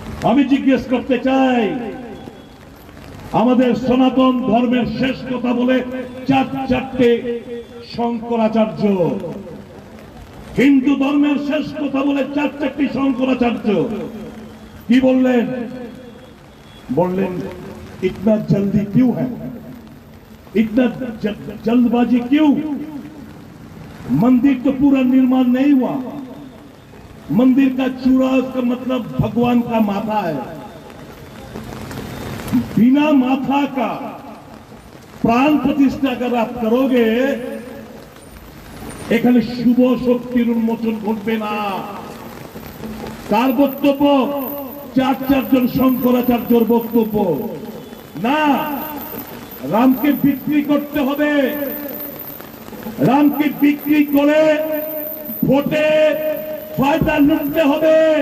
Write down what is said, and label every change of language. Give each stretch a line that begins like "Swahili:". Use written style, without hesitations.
Bangla: আমি জিজ্ঞেস করতে চাই, আমাদের সনাতন ধর্মের শেষ কথা বলে চারটে শঙ্করাচার্য, হিন্দু ধর্মের শেষ কথা বলে চারটি শঙ্করাচার্য কি বললেন? বললেন
Hindi: इतना जल्दी क्यों है, इतना जल्दबाजी क्यों? मंदिर तो पूरा निर्माण नहीं हुआ, मंदिर का चूड़ा उसका मतलब भगवान का माथा है। बिना माथा का प्राण प्रतिष्ठा अगर आप करोगे
Bangla: এখানে শুভ শক্তির উন্মোচন ঘটবে না। তার বক্তব্য চারজন শঙ্করাচার্যর বক্তব্য না, রামকে বিক্রি করতে হবে, রামকে বিক্রি করে ভোটে ফায়দা লুটতে হবে।